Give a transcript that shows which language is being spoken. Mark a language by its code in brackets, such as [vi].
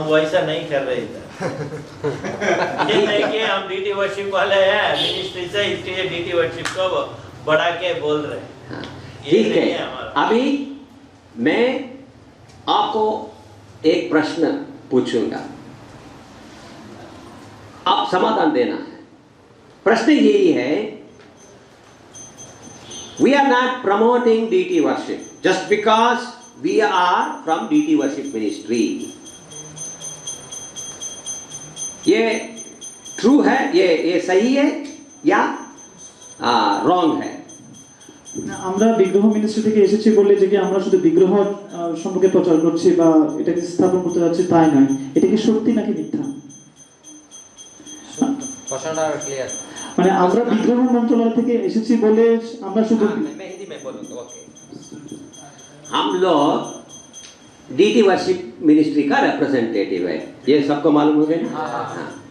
[hi] हम वैसा नहीं कर रहे इधर। ये नहीं कि हम डीटी वर्शिप वाले हैं मिनिस्ट्री से, इसलिए डीटी वर्शिप को बढ़ा के बोल रहे हैं। ठीक है, अभी मैं आपको एक प्रश्न पूछूंगा, आप समाधान देना है। प्रश्न यही है, [en] we are not promoting DT worship just because we are from DT worship ministry. [hi] ये ट्रू है, ये सही है या रॉन्ग है? [bn] আমরা বিগ্রহ মিনিস্ট্রি থেকে এসেছি বললে যে কি আমরা শুধু বিগ্রহ সম্পর্কে প্রচার করছি বা এটাকে স্থাপন করতে যাচ্ছি তাই নয়, এটা কি সত্যি নাকি মিথ্যা? প্রশ্নটা ক্লিয়ার। মানে আমরা বিগ্রহ মন্ত্রণালয় থেকে এসেছি বলে আমরা শুধু [hi] मैं हिंदी में बोलूँ तो ओके। हम लोग डीटी वर्शिप मिनिस्ट्री का रिप्रेजेंटेटिव है, ये सबको मालूम हो गया ना? हाँ।